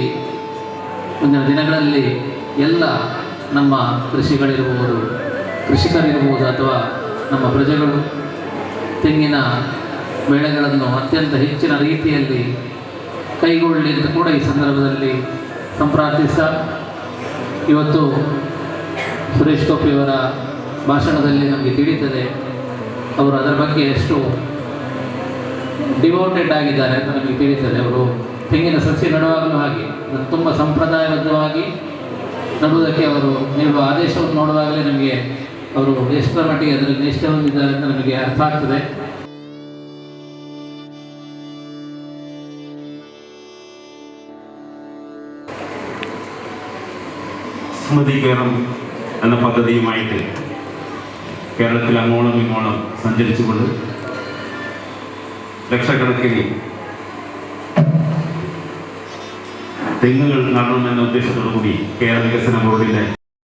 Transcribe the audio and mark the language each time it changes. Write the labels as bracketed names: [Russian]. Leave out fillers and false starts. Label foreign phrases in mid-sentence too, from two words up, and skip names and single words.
[Kannada] ಮುಂದಿನ ದಿನಗಳಲ್ಲಿ ಎಲ್ಲ ನಮ್ಮ ಕೃಷಿಕರಿರ್ಬೋದು ಅಥವಾ ನಮ್ಮ ಪ್ರಜೆಗಳು ತೆಂಗಿನ ಬೆಳೆಗಳನ್ನು ಅತ್ಯಂತ ಹೆಚ್ಚಿನ ರೀತಿಯಲ್ಲಿ ಕೈಗೊಳ್ಳಲಿ ಅಂತ ಕೂಡ ಈ ಸಂದರ್ಭದಲ್ಲಿ ಸಂಪ್ರಾರ್ಥಿಸ್ತಾ, ಇವತ್ತು ಸುರೇಶ್ ಗೋಪಿಯವರ ಭಾಷಣದಲ್ಲಿ ನಮಗೆ ತಿಳಿಯುತ್ತದೆ ಅವರು ಅದರ ಬಗ್ಗೆ ಎಷ್ಟು ಡಿವೋಟೆಡ್ ಆಗಿದ್ದಾರೆ ಅಂತ ನಮಗೆ ತಿಳಿಯುತ್ತದೆ. ಅವರು ತೆಂಗಿನ ಸಸ್ಯ ನೆಡುವಾಗಲೂ ಹಾಗೆ ತುಂಬ ಸಂಪ್ರದಾಯಬದ್ಧವಾಗಿ ನಡುವುದಕ್ಕೆ ಅವರು ನೀಡುವ ಆದೇಶವನ್ನು ನೋಡುವಾಗಲೇ ನಮಗೆ ಅವರು ಎಷ್ಟರ ಮಟ್ಟಿಗೆ ಅದರಲ್ಲಿ ನಿಷ್ಠೆ ಹೊಂದಿದ್ದಾರೆ ಅಂತ ನಮಗೆ ಅರ್ಥ ಆಗ್ತದೆ. [Malayalam] സ്മൃതി കേരം എന്ന പദ്ധതിയുമായിട്ട് കേരളത്തിൽ അങ്ങോളം ഇങ്ങോളം സഞ്ചരിച്ചുകൊണ്ട് ലക്ഷക്കണക്കിന് തെങ്ങുകൾ നടണമെന്ന ഉദ്ദേശത്തോടു കൂടി കേരള വികസന ബോർഡിന്റെ